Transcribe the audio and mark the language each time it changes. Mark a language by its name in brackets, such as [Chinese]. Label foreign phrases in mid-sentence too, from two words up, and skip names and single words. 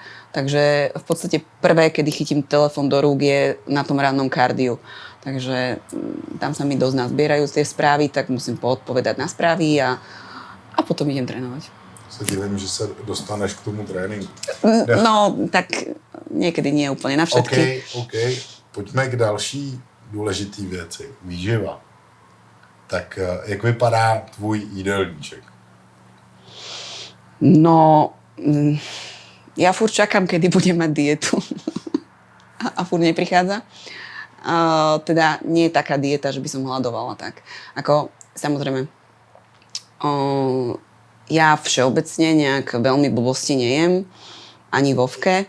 [Slovak] Takže v podstate prvé, kedy chytím telefón do rúk, je na tom rannom kardiu. Takže tam sa mi dosť nazbierajú tie správy, tak musím poodpovedať na správy a potom idem trénovať. Se divím, že sa dostaneš k tomu tréninku. No, tak niekedy nie úplne na všetky. OK. [Czech] Pojďme k další důležitý věci. Výživa. Tak jak vypadá tvůj jídelníček? [Slovak] No, ja furt čakám, kedy budem mať dietu. A furt neprichádza. Teda nie je taká dieta, že by som hladovala tak. Ako, samozrejme, ja všeobecne nejak veľmi blbosti nejem, ani vovke.